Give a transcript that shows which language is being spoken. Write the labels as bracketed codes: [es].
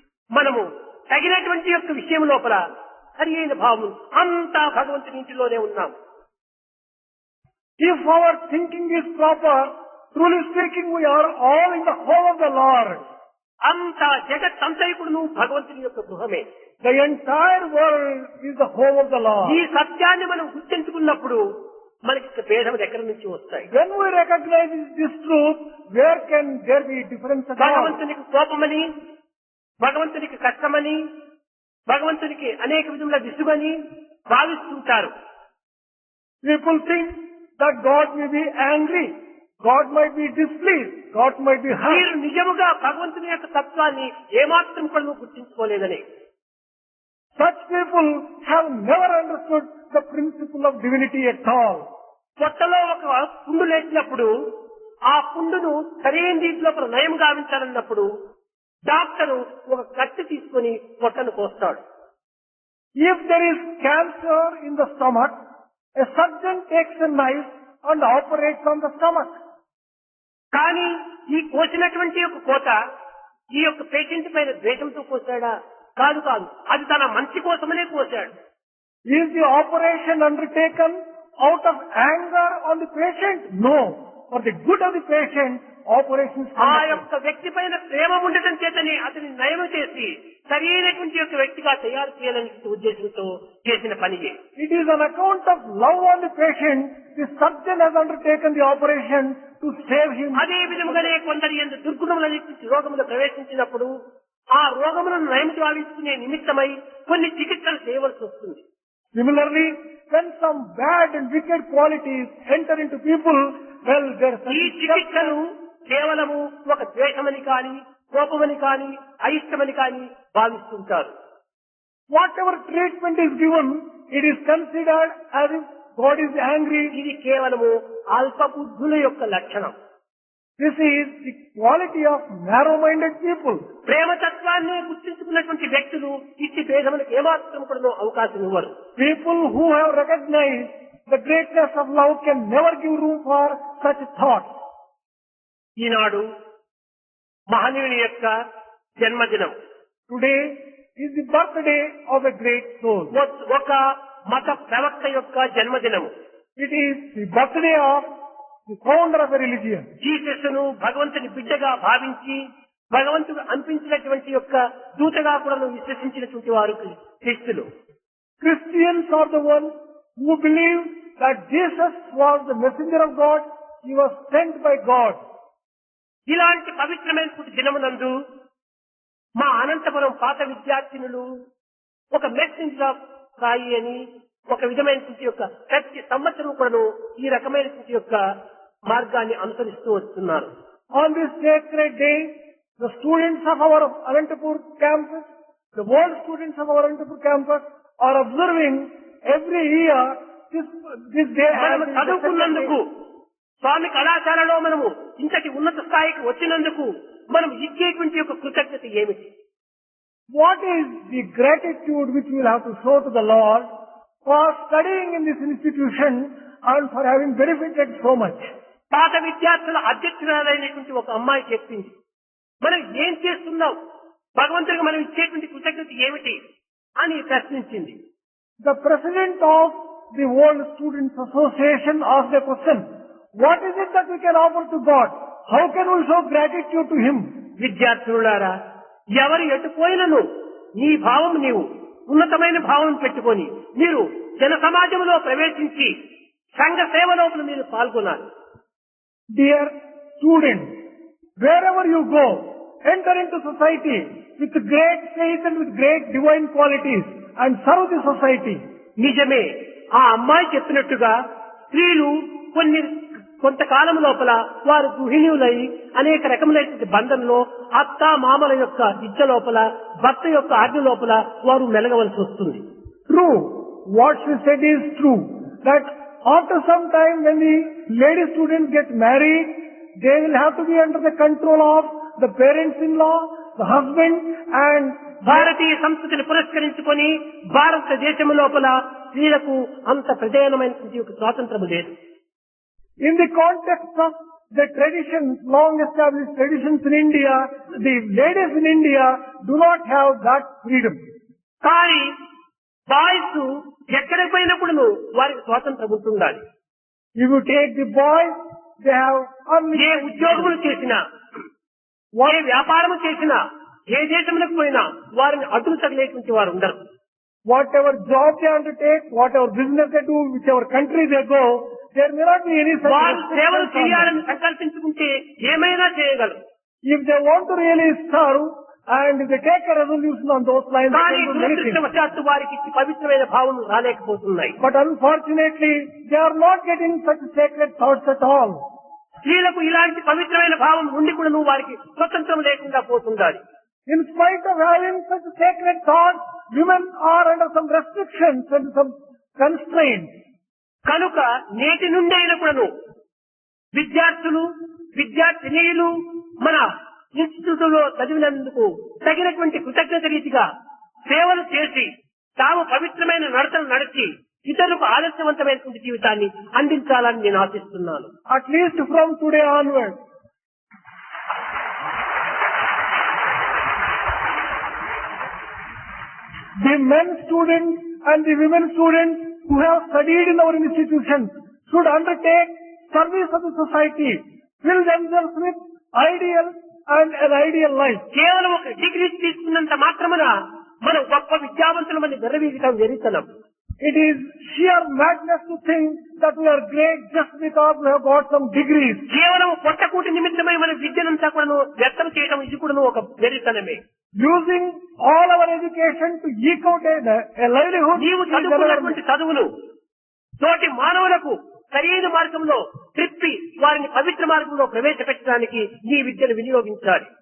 [te] మనము తగినటువంటి యొక్క విషయం లోపల సరి అయిన భావం అంతా భగవంతుని ఇంటిలోనే ఉన్నాం. [en] If our thinking is proper, truly speaking, we are all in the home of the Lord. [te] అంతా జగత్తంతైకుడును భగవంతుని యొక్క గృహమే. [en] The entire world is the home of the Lord. [te] ఈ సత్యాన్ని మనం గుర్తించుకున్నప్పుడు మనకి భేదములు ఎక్కడి నుంచి వస్తాయి? [en] When we recognize this truth, where can there be difference at all? [te] భగవంతునికి కోపమని, భగవంతునికి కష్టమని, భగవంతునికి అనేక విధముల విసుగని భావిస్తుంటారు. [en] People think that God may be angry, God might be displeased, God might be hurt. [te] మీరు నిజముగా భగవంతుని యొక్క తత్వాన్ని ఏమాత్రం కూడా గుర్తించుకోలేదని. [en] Such people have never understood the principle of divinity at all. [te] పొట్టలో ఒక పుండు లేచినప్పుడు ఆ పుండును సరైన రీతిలో నయం గావించాలన్నప్పుడు డాక్టరు ఒక కత్తి తీసుకొని పొట్టను కోస్తాడు. [en] If there is cancer in the stomach, a surgeon takes a knife and operates on the stomach. [te] కానీ ఈ కోసినటువంటి యొక్క కోత ఈ యొక్క పేషెంట్ పైన ద్వేషంతో కోసాడా? కాదు కాదు, అది తన మంచి కోసమనే కోసాడు. [en] Is the operation undertaken out of anger on the patient? No. For the good of the patient, operations are conducted. [te] యొక్క వ్యక్తి పైన ప్రేమ ఉండటం చేతనే అతని నయం చేసి సరైనటువంటి యొక్క వ్యక్తిగా తయారు చేయాలనే ఉద్దేశంతో చేసిన పనియే. [en] It is on account of love on the patient, the surgeon has undertaken the operation to save him. [te] అదే విధముగానే కొందరి యందు దుర్గుణములనేటువంటి రోగములు ప్రవేశించినప్పుడు ఆ రోగములను నయం గావించుకునే నిమిత్తమై కొన్ని చికిత్సలు చేయవలసి వస్తుంది. [en] Similarly, when some bad and wicked qualities enter into people, well, there [te] ఈ చికిత్సను కేవలము ఒక ద్వేషమని కాని కోపమని కాని అయిష్టమని కాని భావిస్తుంటారు. [en] whatever treatment is given, it is considered as if God is angry. [te] ఇది కేవలము అల్పబుద్ధుల యొక్క లక్షణం. [en] This is the quality of narrow-minded people. [te] ప్రేమతత్వాన్ని గుర్తించుకున్నటువంటి వ్యక్తులు ఇట్టి భేదములకు ఏమాత్రం కూడా అవకాశం ఇవ్వరు. [en] People who have recognized the greatness of love can never give room for such thoughts. [te] ఈనాడు మహనీయుని యొక్క జన్మదినం. [en] Today is the birthday of a great soul. [te] ఒక మత ప్రవక్త యొక్క జన్మదినము. [en] It is the birthday of the founder of a religion. [te] జీసస్ను భగవంతుని బిడ్డగా భావించి భగవంతుడు అనిపించినటువంటి యొక్క దూతగా కూడా విశ్వసించినటువంటి వారు క్రీస్తులు. [en] Christians are the ones who believe that Jesus was the messenger of God. He was sent by God. [te] ఇలాంటి పవిత్రమైనటువంటి దినమునందు మా అనంతపురం పాత విద్యార్థినులు ఒక మెసేంజర్ ఆఫ్ సాయి అని ఒక విధమైనటువంటి యొక్క ప్రతి సంవత్సరం కూడా ఈ రకమైనటువంటి యొక్క మార్గాన్ని అనుసరిస్తూ వస్తున్నారు. [en] On this sacred day, the students of our Anantapur campus, the world students of our Anantapur campus are observing every year this day. [te] మనము చదువుకున్నందుకు స్వామి కళాశాలలో మనము ఇంతటి ఉన్నత స్థాయికి వచ్చినందుకు మనం ఇచ్చేటువంటి యొక్క కృతజ్ఞత ఏమిటి? [en] What is the gratitude which we will have to show to the Lord for studying in this institution and for having benefited so much? [te] పాత విద్యార్థుల అధ్యక్షురాలైనటువంటి ఒక అమ్మాయి చెప్పింది, మనం ఏం చేస్తున్నాం, భగవంతుడికి మనం ఇచ్చేటువంటి కృతజ్ఞత ఏమిటి అని ప్రశ్నించింది. [en] The president of the World Students Association asked a question, what is it that we can offer to God? How can we show gratitude to Him? [te] విద్యార్థులారా, ఎవరు ఎటుపోయినను నీ భావం నీవు ఉన్నతమైన భావం పెట్టుకొని మీరు జన సమాజంలో ప్రవేశించి సంఘ సేవ లోపల మీరు పాల్గొనాలి. [en] Dear students, wherever you go, enter into society with great faith and with great divine qualities and serve the society. [te] నిజమే, ఆ అమ్మాయి చెప్పినట్టుగా స్త్రీలు కొంతకాలం లోపల వారు గృహిణులై అనేక రకములైన బంధంలో అత్త మామల యొక్క ఇచ్చ లోపల భర్త యొక్క ఆజ్ఞ లోపల వారు మెలగవలసి వస్తుంది. [en] True, what she said is true, that after some time when the lady students get married, they will have to be under the control of the parents-in-law, the husband, and [te] భారతీయ సంస్కృతిని పురస్కరించుకొని భారతదేశం లోపల స్త్రీలకు అంత ప్రధానమైనటువంటి ఒక స్వాతంత్రం లేదు. [en] In the context of the traditions, long established traditions in India, the ladies in India do not have that freedom. [te] కానీ బాయ్స్ ఎక్కడికి పోయినప్పుడు వారికి స్వాతంత్రం ఉంటుండాలి. [en] If you take the boys, they have [te] ఏ ఉద్యోగములు చేసినా, ఏ వ్యాపారము చేసినా, ఏ దేశంలోకి పోయినా వారిని అడ్డు తగిలేటువంటి వారు ఉండరు. [en] Whatever job they undertake, whatever business they do, whichever country they go, there may not be any such [te] వారు సేవలు [en] restrictions on [te] చేయాలని [en] them. [te] సంకల్పించుకుంటే ఏమైనా చేయగలరు. [en] If they want to really serve and if they take a resolution on those lines, they [te] కానీ [en] can do many things. [te] దురదృష్టవశాత్తు వారికి ఇట్టి పవిత్రమైన భావం రాలేకపోతున్నాయి. [en] But unfortunately, they are not getting such sacred thoughts at all. [te] స్త్రీలకు ఇలాంటి పవిత్రమైన భావం ఉండి కూడా నువ్వు వారికి స్వతంత్రం లేకుండా పోతుండాలి. [en] In spite of having such sacred thoughts, women are under some restrictions and some constraints. [te] కనుక నేటి నుండి అయినప్పుడు విద్యార్థులు విద్యార్థినీయులు మన ఇన్స్టిట్యూట్ లో చదివినందుకు తగినటువంటి కృతజ్ఞత రీతిగా సేవలు చేసి తాము పవిత్రమైన నడతలు నడిచి ఇతరులకు ఆదర్శవంతమైనటువంటి జీవితాన్ని అందించాలని నేను ఆశిస్తున్నాను. [en] At least from today onwards. The men students and the women students who have studied in our institutions should undertake service of the society, fill themselves with ideal and an ideal life. [te] కేవలం ఒక degree తీసుకున్నంత మాత్రమున మనం గొప్ప విద్యావంతులమని విర్రవీగటం వెరితనం. [en] It is sheer madness to think that we are great just because we have got some degrees. [te] కేవలం పొట్టకూటి నిమిత్తమై మన విద్యనంతా కూడా వ్యర్థం చేయడం ఇది కూడా ఒక వెరితనమే. [en] Using all our education to eke out a livelihood. [te] నీవు చదువుకున్నటువంటి చదువులు తోటి మానవులకు సరైన మార్గంలో త్రిప్పి వారిని పవిత్ర మార్గంలో ప్రవేశపెట్టడానికి నీ విద్యను వినియోగించాలి.